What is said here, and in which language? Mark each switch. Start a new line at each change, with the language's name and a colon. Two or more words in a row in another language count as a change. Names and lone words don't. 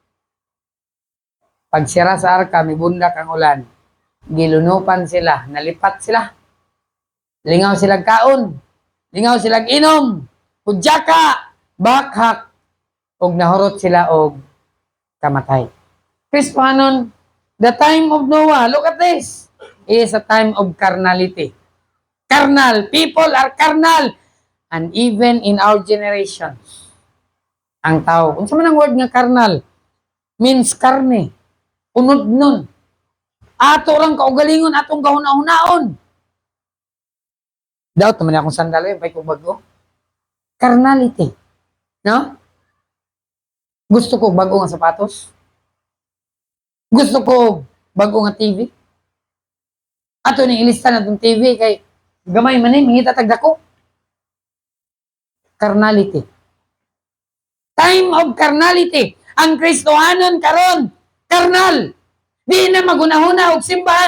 Cebuano: Pag sira sa arka, may bundak ang ulan. Gilunupan sila, nalipat sila. Lingaw silang kaon, lingaw silang inom, hudyaka, bakhak, og nahurot sila og kamatay. Chris, panon?
English: The time of Noah, look at this, is a time of carnality. Carnal. People are carnal. And even in our generation,
Cebuano: ang tao, kung saan man ang word nga carnal, means karne. Unod nun. Ato lang kaugalingon, atong gahuna-hunaon. Doubt naman akong sandalo yung pa'y bago.
English: Carnality. No?
Cebuano: Gusto ko bago nga sapatos. Gusto ko bago nga TV. Ato ni ilista na itong TV kay gamay man eh, mangita tagdako.
English: Carnality. Time of carnality.
Cebuano: Ang Kristohanon karon, carnal. Di na magunahuna og simbahan.